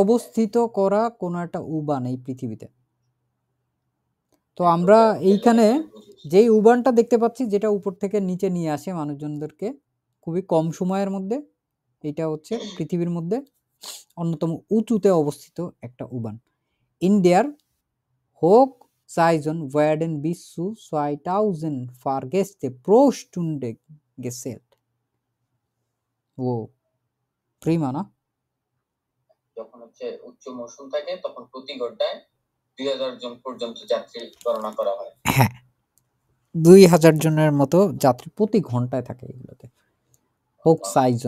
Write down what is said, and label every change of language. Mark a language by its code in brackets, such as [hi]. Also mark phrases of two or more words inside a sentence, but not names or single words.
[bn] অবস্থিত করা কোনো একটা U-Bahn এই পৃথিবীতে। তো হ্যাঁ, আমরা ওটা এইখানে লেগেনে বুঝেছি। যেই U-Bahn-টা দেখতে পাচ্ছি যেটা উপর থেকে নিচে নিয়ে আসে মানুষজনদেরকে খুবই কম সময়ের মধ্যে, এটা হচ্ছে পৃথিবীর মধ্যে অন্যতম উঁচুতে অবস্থিত একটা U-Bahn। [de] In der Hochsaison werden bis zu 2000 Fahrgäste pro Stunde gezählt। [bn] ও, প্রিমা না? যখন হচ্ছে উচ্চ মৌসুম থাকে তখন প্রতি ঘন্টায় 2000 জন পর্যন্ত যাত্রী গণনা করা হয়। হ্যাঁ, 2000 জনের মতো যাত্রী প্রতি ঘন্টায় থাকে এগুলোতে। হোকসাইজন।